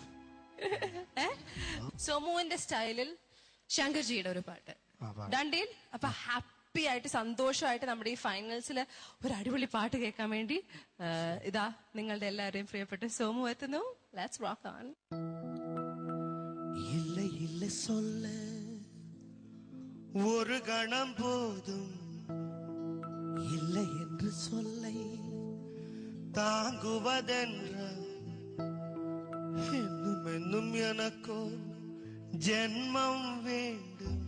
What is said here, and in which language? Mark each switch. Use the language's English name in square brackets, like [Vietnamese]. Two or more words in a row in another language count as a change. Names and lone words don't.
[Malayalam] സോമുവിന്റെ സ്റ്റൈലിൽ ശങ്കർജിയുടെ ഒരു പാട്ട് ഡണ്ടേൽ. അപ്പൊ ഹാപ്പി ആയിട്ട് സന്തോഷമായിട്ട് നമ്മുടെ ഈ ഫൈനൽസിൽ ഒരു അടിപൊളി പാട്ട് കേൾക്കാൻ വേണ്ടി ഇതാ നിങ്ങളുടെ എല്ലാവരെയും പ്രിയപ്പെട്ട സോമു എത്തുന്നു. [English] let's rock on. [Tamil] இல்ல இல்ல சொல்ல ஒரு கணம் போதும், இல்லை என்று சொல்லை தாங்குவதென்ற என்னும் என்னும் எனக்கோ ஜென்மம் வேண்டும்.